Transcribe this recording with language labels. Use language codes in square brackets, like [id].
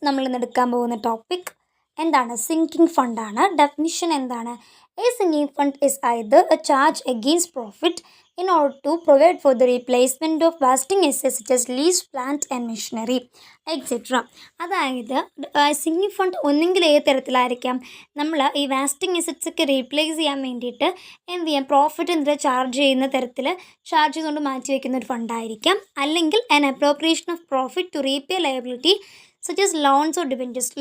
[ml] നമ്മൾ ഇന്ന് എടുക്കാൻ പോകുന്ന ടോപ്പിക് എന്താണ്? സിങ്കിങ് ഫണ്ടാണ്. ഡെഫിനിഷൻ എന്താണ്? [en] A sinking fund is either a charge against profit in order to provide for the replacement of wasting assets such as leased plant and machinery, etc. [ml] അതായത് sinking fund ഒന്നെങ്കിൽ ഏത് തരത്തിലായിരിക്കാം, നമ്മൾ ഈ വാസ്റ്റിംഗ് assets ഒക്കെ replace ചെയ്യാൻ വേണ്ടിയിട്ട് എന്ത് ചെയ്യാം, പ്രോഫിറ്റ് എന്തിനാ ചാർജ് ചെയ്യുന്ന തരത്തിൽ ചാർജ് ചെയ്തുകൊണ്ട് മാറ്റി വയ്ക്കുന്ന ഒരു ഫണ്ടായിരിക്കാം. അല്ലെങ്കിൽ [en] An appropriation of profit to repay liability such as loans or debentures.